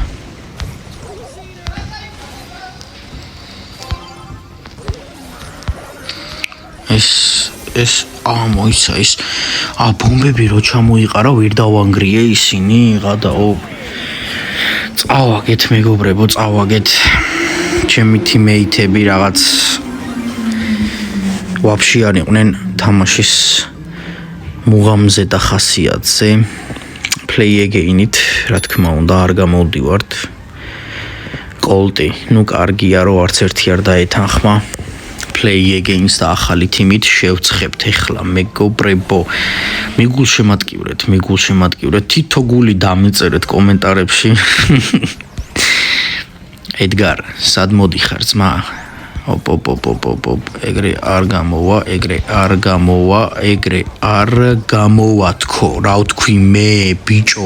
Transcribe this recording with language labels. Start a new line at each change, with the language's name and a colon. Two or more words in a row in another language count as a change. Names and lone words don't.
Georgian: ეს მოიცა ის ბომბები რო ჩამოიყარა, ვერ დავანგრიე ისინი, გადაო. წავაგეთ მეგობრებო, ჩემი teammate-ები რაღაც ვაფშე არ იყვნენ თამაშის მუღამზე და ხასიათზე.
English: Play again-
Georgian: ით, რა თქმა უნდა, არ გამოვდივართ. კოლტი, კარგია, რომ არც ერთი არ დაეთანხმა.
English: Play again-
Georgian: ს და ახალი თიმით შევცხებთ ეხლა, მეგობრებო. მიგულშემატკივრეთ, თითო გული დამიწერეთ კომენტარებში. Edgar, სად მოდიხარ ძმა? ოპ. ეგრე არ გამოვა თქო, რა ვთქვი მე, ბიჭო.